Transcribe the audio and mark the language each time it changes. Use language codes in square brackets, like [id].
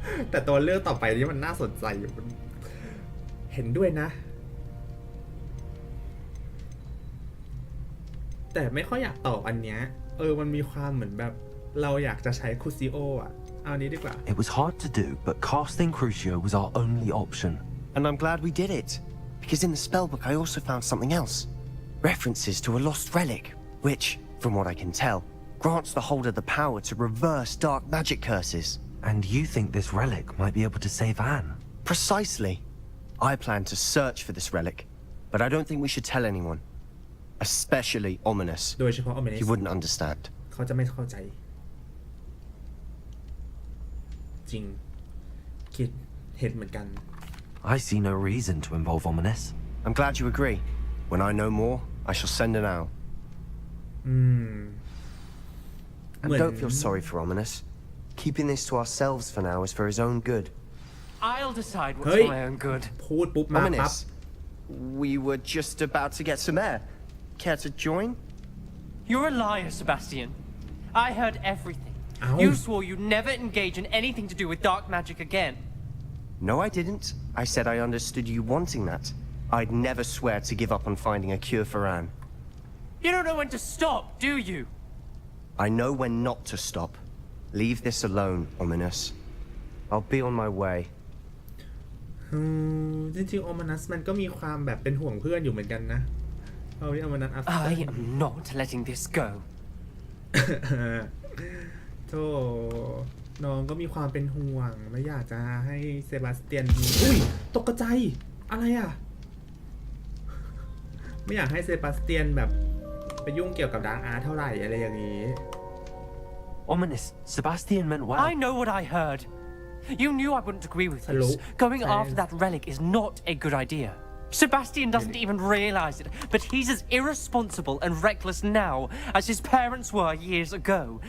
[th] แต่ตัวเรื่องต่อไปนี้มันน่าสนใจอยู่เห็นด้วยนะแต่ไม่ค่อยอยากตอบอันเนี้ยมันมีความเหมือนแบบเราอยากจะใช้ครูซิโออะเอานี้ดีกว่า [en] It was hard to do, but casting Crucio was our only option. And I'm glad we did it, because in the spellbook I also found something else. References to a lost relic, which, from what I can tell, grants the holder the power to reverse dark magic curses. And you think this relic might be able to save Anne? Precisely. I plan to search for this relic, but I don't think we should tell anyone. Especially Ominous. [th] โดยเฉพาะ Ominous [en] He wouldn't understand. [th] เขาจะไม่เข้าใจจริงคิดเห็นเหมือนกัน [en] I see no reason to involve Ominous. I'm glad you agree. When I know more, I shall send an owl. And don't feel sorry for Ominous. Keeping this to ourselves for now is for his own good. I'll decide what's Hey. for my own good. [th] พูดปุ๊บมาปั๊บ [en] Ominous, we were just about to get some air. Care to join? You're a liar, Sebastian. I heard everything. Ow. You swore you'd never engage in anything to do with dark magic again. No, I didn't. I said I understood you wanting that. I'd never swear to give up on finding a cure for Anne. You don't know when to stop, do you? I know when not to stop. Leave this alone, Ominous. I'll be on my way. [th] จริงๆโอมานัสมันก็มีความแบบเป็นห่วงเพื่อนอยู่เหมือนกันนะเอาที่โอมานัส [en] I am not letting this go. [th] โธ่น้องก็มีความเป็นห่วงไม่อยากจะให้เซบาสเตียนอุ้ยตกใจอะไรอ่ะไม่อยากให้เซบาสเตียนแบบไปยุ่งเกี่ยวกับดาร์กอาร์ตเท่าไหร่อะไรอย่างนี้ [en] Ominous, Sebastian meant well. I know what I heard. You knew I wouldn't agree with Hello? this. Going after that relic is not a good idea. Sebastian doesn't even realize it, but he's as irresponsible and reckless now as his parents were years ago.